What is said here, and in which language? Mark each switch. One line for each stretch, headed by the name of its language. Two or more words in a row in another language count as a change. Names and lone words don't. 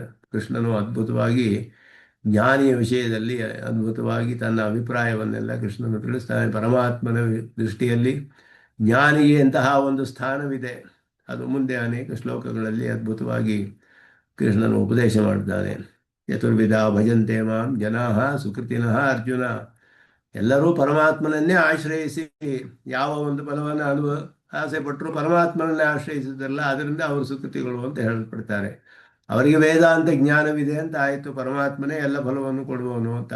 Kannada: ಕೃಷ್ಣನು ಅದ್ಭುತವಾಗಿ ಜ್ಞಾನಿಯ ವಿಷಯದಲ್ಲಿ ಅದ್ಭುತವಾಗಿ ತನ್ನ ಅಭಿಪ್ರಾಯವನ್ನೆಲ್ಲ ಕೃಷ್ಣನು ತಿಳಿಸ್ತಾನೆ. ಪರಮಾತ್ಮನ ದೃಷ್ಟಿಯಲ್ಲಿ ಜ್ಞಾನಿಗೆ ಎಂತಹ ಒಂದು ಸ್ಥಾನವಿದೆ, ಅದು ಮುಂದೆ ಅನೇಕ ಶ್ಲೋಕಗಳಲ್ಲಿ ಅದ್ಭುತವಾಗಿ ಕೃಷ್ಣನು ಉಪದೇಶ ಮಾಡ್ತಾನೆ.
Sanskrit: ಚತುರ್ವಿಧ ಭಜಂತೆ ಮಾಂ ಜನಾಃ ಸುಕೃತಿನಃ ಅರ್ಜುನ.
Kannada: ಎಲ್ಲರೂ ಪರಮಾತ್ಮನನ್ನೇ ಆಶ್ರಯಿಸಿ ಯಾವ ಒಂದು ಫಲವನ್ನು ಆಸೆ ಪಟ್ಟರು ಪರಮಾತ್ಮನನ್ನೇ ಆಶ್ರಯಿಸಿದ್ರಲ್ಲ, ಅದರಿಂದ ಅವರು ಸುಕೃತಿಗಳು ಅಂತ ಹೇಳಲ್ಪಡ್ತಾರೆ. ಅವರಿಗೆ ವೇದಾಂತ ಜ್ಞಾನವಿದೆ ಅಂತ ಆಯಿತು, ಪರಮಾತ್ಮನೇ ಎಲ್ಲ ಫಲವನ್ನು ಕೊಡುವವನು ಅಂತ.